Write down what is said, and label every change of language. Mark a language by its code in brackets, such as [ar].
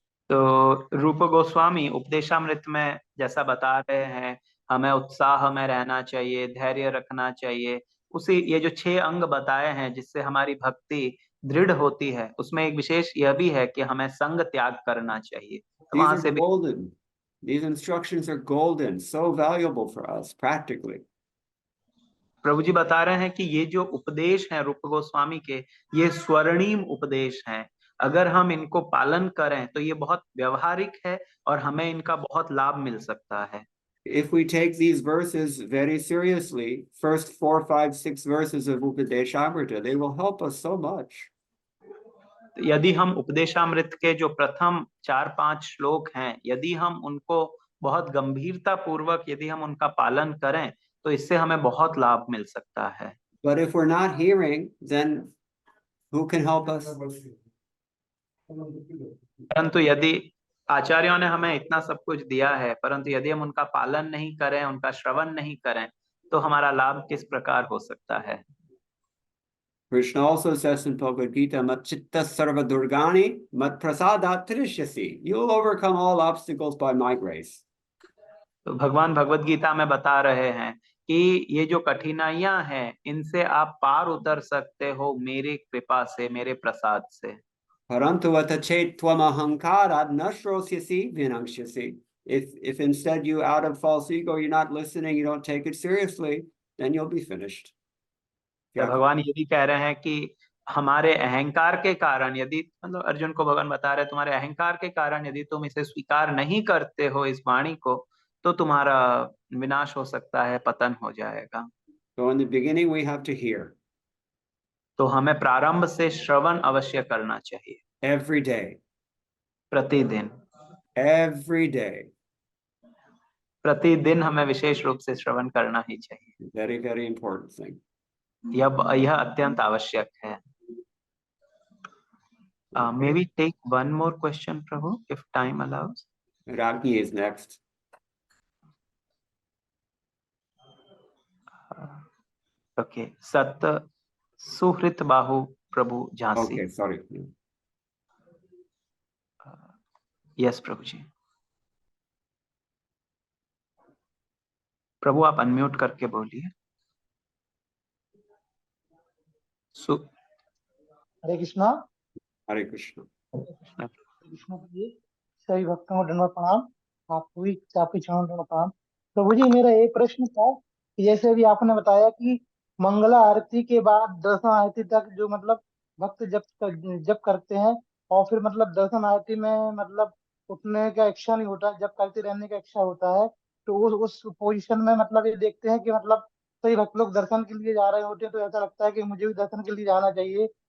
[hi] तो रूप गोस्वामी उपदेशामृत में जैसा बता रहे हैं, हमें उत्साह में रहना चाहिए, धैर्य रखना चाहिए। उसी ये जो 6 अंग बताए हैं जिससे हमारी भक्ति दृढ़ होती है, उसमें एक विशेष यह भी है कि हमें संग त्याग करना चाहिए। तो [en] These [hi] वहां [en] are [hi] से भी [en] golden. These instructions are golden, so valuable for us practically. [hi] प्रभु जी बता रहे हैं कि ये जो उपदेश हैं रूप गोस्वामी के, ये स्वर्णिम उपदेश हैं। अगर हम इनको पालन करें तो ये बहुत व्यवहारिक है और हमें इनका बहुत लाभ मिल सकता है। [en] If we take these verses very seriously, first 4, 5, 6 verses of Upadeshamrita, they will help us so much. [hi] यदि हम उपदेशामृत के जो प्रथम 4-5 श्लोक हैं, यदि हम उनको बहुत गंभीरता पूर्वक यदि हम उनका पालन करें तो इससे हमें बहुत लाभ मिल सकता है। [en] But if we're not hearing, then who can help us? [hi] परंतु यदि आचार्यों ने हमें इतना सब कुछ दिया है, परंतु यदि हम उनका पालन नहीं करें, उनका श्रवण नहीं करें, तो हमारा लाभ किस प्रकार हो सकता है? [en] Krishna also says in Bhagavad Gita, [sa] Mat chitta sarva durgani, mat prasadat trishyasi. [en] You'll overcome all obstacles by my grace. [hi] तो भगवान भगवत गीता में बता रहे हैं कि ये जो कठिनाइयां हैं, इनसे आप पार उतर सकते हो मेरी कृपा से, मेरे प्रसाद से। [sa] Parantu atachet tvam ahankarad nashrosyasi vinamshyasi. [en] If instead you, out of false ego, you're not listening, you don't take it seriously, then you'll be finished. [hi] तो भगवान ये भी कह रहे हैं कि हमारे अहंकार के कारण, यदि मतलब अर्जुन को भगवान बता रहे हैं, तुम्हारे अहंकार के कारण यदि तुम इसे स्वीकार नहीं करते हो इस वाणी को, तो तुम्हारा विनाश हो सकता है, पतन हो जाएगा। [en] So in the beginning we have to hear. [hi] तो हमें प्रारंभ से श्रवण अवश्य करना चाहिए। [en] Every day. [hi] प्रतिदिन। [en] Every day. [hi] प्रतिदिन हमें विशेष रूप से श्रवण करना ही चाहिए। [en] Very, very important thing. [hi] यह अत्यंत आवश्यक है। [en] May we take one more question, Prabhu, if time allows? Ragni is next. Okay, Sat Suhrit Bahu Prabhu Jhansi. Okay, sorry. Yes, Prabhu ji. [hi] प्रभु आप अनम्यूट करके बोलिए। हरे कृष्णा। हरे कृष्ण। कृष्ण जी, सभी भक्तों को दंडवत प्रणाम। आपको भी आपके चरणों में दंडवत प्रणाम। प्रभु जी, मेरा एक प्रश्न था कि जैसे अभी आपने बताया कि मंगला आरती के बाद दर्शन आरती तक जो मतलब भक्त जब करते हैं और फिर मतलब दर्शन आरती में मतलब उठने का इच्छा नहीं होता, जब करते रहने का इच्छा होता है, तो उस पोजीशन में मतलब ये देखते हैं कि मतलब सही भक्त लोग दर्शन के लिए जा रहे होते हैं, तो ऐसा लगता है कि मुझे भी दर्शन के लिए जाना चाहिए।